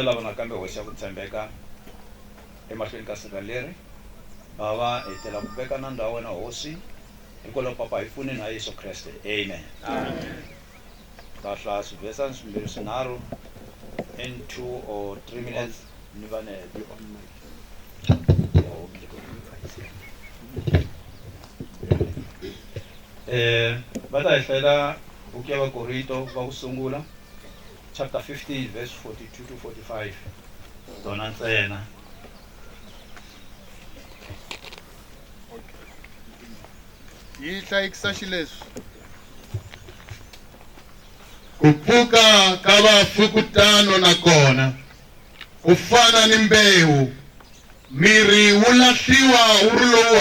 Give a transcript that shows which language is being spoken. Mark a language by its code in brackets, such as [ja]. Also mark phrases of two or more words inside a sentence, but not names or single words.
[ts] lava nakambe hoxa ku tshembeka emahlweni ka siku leri bava hi tela ku veka na ndhawu wena hosi hikwalaho papa hi pfune na Yesu Kreste amen ta hlaya swivhesana swimbirhi swinharhu [en] in 2 or 3 minutes [ts] ni va ne va ta hi hlayela buku ya Vakorito va ku sungula [en] chapter 15 verse 42 to 45 [ts] dona ntsena. Yi hlayikisa xileswi ku pfuka ka vafukutano na kona ku fana ni mbewu miri wu lahliwa wu ri lowu